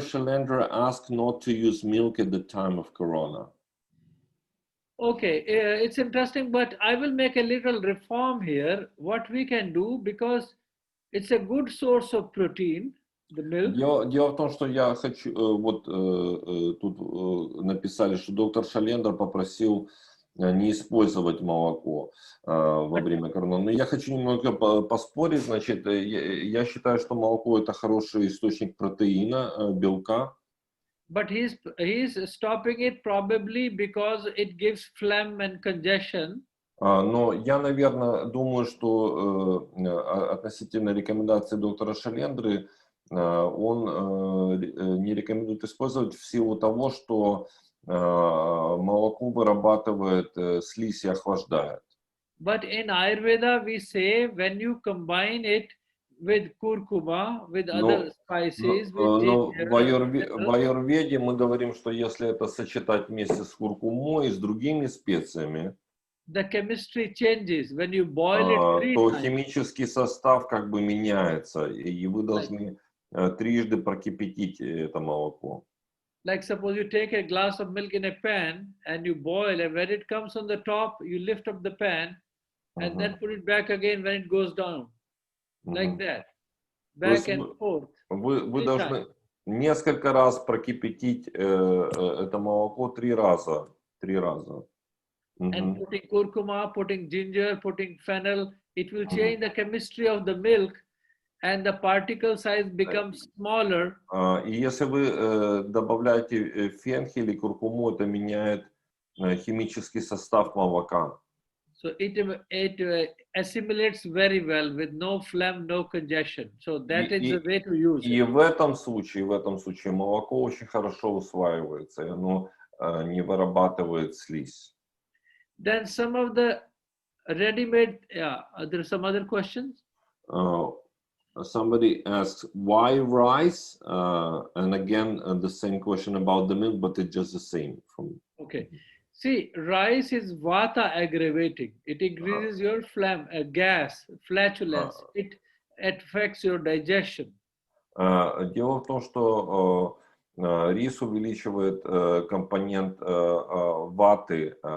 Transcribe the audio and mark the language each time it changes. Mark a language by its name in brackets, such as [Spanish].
[English] Shailendra asked not to use milk at the time of Corona. Okay, it's interesting, but I will make a little reform here. What we can do, because it's a good source of protein, the milk. [Russian] Дело в том, что я хочу, вот тут написали, что доктор Шалендер попросил не использовать молоко во время короны. Но я хочу немного поспорить, значит, я считаю, что молоко это хороший источник протеина, белка. [English] But he's stopping it probably because it gives phlegm and congestion. [Russian] Но я, наверное, думаю, что относительно рекомендаций доктора Шалендры, он не рекомендует использовать в силу того, что молоко вырабатывает слизь и охлаждает. [English] But in Ayurveda we say when you combine it with kurkuma, with other spices, with ginger, [Russian] в аюрведе мы говорим, что если это сочетать вместе с куркумой и с другими специями, [English] the chemistry changes when you boil it 3 [Russian] то [English] times. [Russian] химический состав как бы меняется, и вы должны трижды прокипятить это молоко. [English] Like suppose you take a glass of milk in a pan and you boil, and when it comes on the top, you lift up the pan and then put it back again when it goes down. Like that, back and forth. [Russian] Вы должны несколько раз прокипятить это молоко 3 раза. [English] And putting kurkuma, putting ginger, putting fennel, it will change the chemistry of the milk, and the particle size becomes smaller. [Russian] И если вы добавляете фенхель и куркуму, это меняет химический состав молока. [English] So it assimilates very well with no phlegm, no congestion. So that is the way to use it. [Russian] И в этом случае молоко очень хорошо усваивается, и оно не вырабатывает слизь. [English] Then some of the ready-made, there are some other questions. Somebody asks, why rice? And again, the same question about the milk, but it's just the same. Okay. See, rice is vata aggravating. It increases your phlegm, gas, flatulence. It affects your digestion. [Russian] Дело в том, что рис увеличивает компонент ваты.